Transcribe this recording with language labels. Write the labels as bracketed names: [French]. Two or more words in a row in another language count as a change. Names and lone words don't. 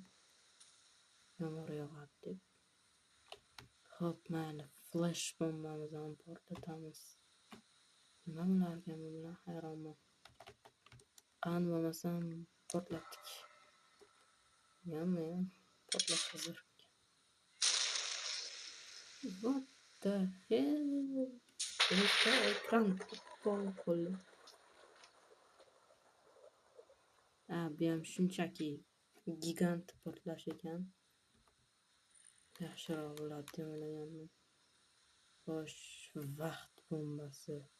[Uzbek] Yomg'ir yog'adi deb. Xo'p, mayli, flash bombamizni portlatamiz. Nima bo'larkan bu bilan hayronman. Qani bo'lmasam portlatdik. Yomma portlash hozir. [English] What the hell? [Uzbek] Bizda ekran bo'ldi. Bu ham shunchaki gigant portlash ekan. Yaxshiroq bo'ladi deb o'ylagandim. Xo'sh, vaqt bombasi.